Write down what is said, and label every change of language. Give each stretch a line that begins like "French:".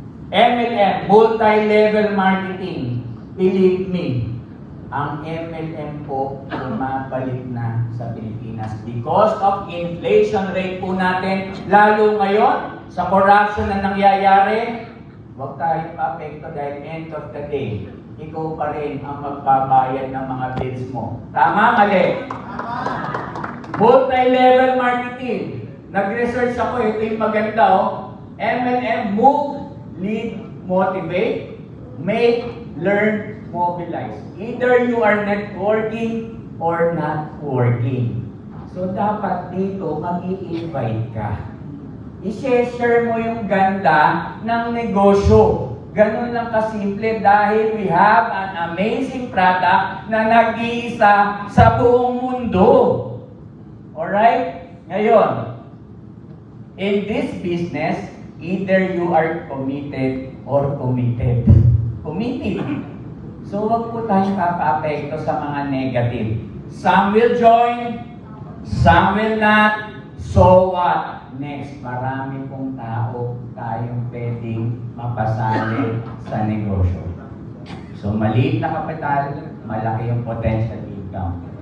English: MLM, multi-level marketing. Believe me,
Filipino: ang MLM po bumabalik na sa Pilipinas because of inflation rate po natin, lalo ngayon sa corruption na nangyayari. Huwag tayong maapekto dahil end of the day, ikaw pa rin ang magbabayad ng mga bills mo. Tama, mali? Multi-level marketing. Nag-research ako, ito yung maganda, oh.
English: MLM, move, lead, motivate, make, learn, mobilize. Either you are networking or not working.
Filipino: So, dapat dito mag-i-invite ka. I-share mo yung ganda ng negosyo. Ganun lang kasimple dahil
English: we have an amazing product
Filipino: na nag-iisa sa buong mundo. Alright?
English: Ngayon, in this business, either you are committed or committed. Committed.
Filipino: So, wag po tayong papaapekto sa mga negative.
English: Some will join, some will not. So what?
Filipino: Next, marami pong tayong pwedeng mapasali sa negosyo. So, maliit na kapital, malaki yung potential income.